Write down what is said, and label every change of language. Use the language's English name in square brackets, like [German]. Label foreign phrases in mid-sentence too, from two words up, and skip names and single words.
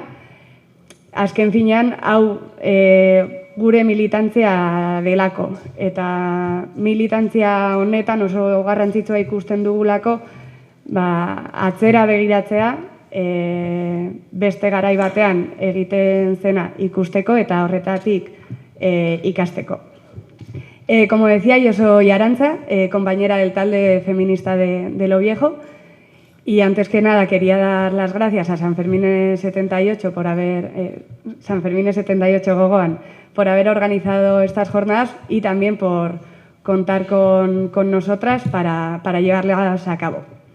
[Basque] Azken finean, hau gure militantzia delako. Eta militantzia honetan oso garrantzitsua ikusten dugulako atzera begiratzea, beste garai batean egiten zena ikusteko eta horretatik ikasteko. [Spanish] Como decía, yo soy Arantza, compañera del talde feminista de Lo Viejo. Y antes que nada quería dar las gracias a Sanfermines 78 Sanfermines 78 Gogoan por haber organizado estas jornadas y también por contar con nosotras para llevarlas a cabo.